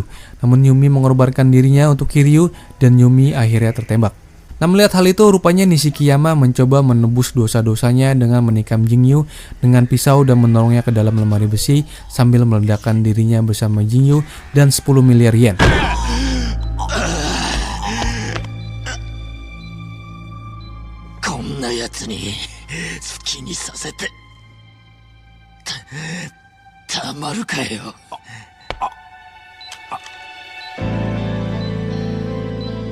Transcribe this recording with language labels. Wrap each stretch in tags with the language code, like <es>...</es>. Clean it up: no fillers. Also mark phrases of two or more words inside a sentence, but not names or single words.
<id>Namun Yumi mengorbankan dirinya untuk Kiryu dan Yumi akhirnya tertembak. Nah melihat hal itu rupanya Nishikiyama mencoba menebus dosa-dosanya dengan menikam Jingyu dengan pisau dan menolongnya ke dalam lemari besi sambil meledakkan dirinya bersama Jingyu dan 10 miliar yen.</id> <ja>こんな奴に好きにさせてたまるかよ。</ja>